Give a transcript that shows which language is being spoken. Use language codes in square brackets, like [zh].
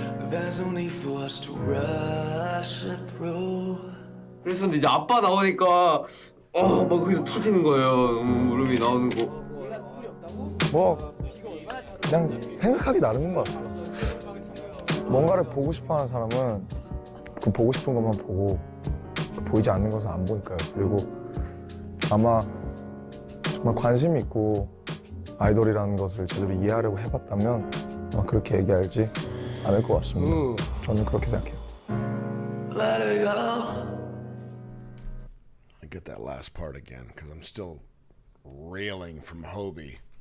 [en] There's no need for us to rush it through. [ko] 그래서 이제 아빠 나오니까 막 거기서 터지는 거예요. 울음이 나오는 거. 뭐 그냥 생각하기 나름인 것 같아요. 뭔가를 보고 싶어하는 사람은 그 보고 싶은 것만 보고 보이지 않는 것은 안 보니까요. 그리고 아마 정말 관심이 있고 아이돌이라는 것을 제대로 이해하려고 해봤다면 아마 그렇게 얘기하지 않을 것 같습니다. 저는 그렇게 생각해요. [en] Let it go. I get that last part again because I'm still reeling from Hobie.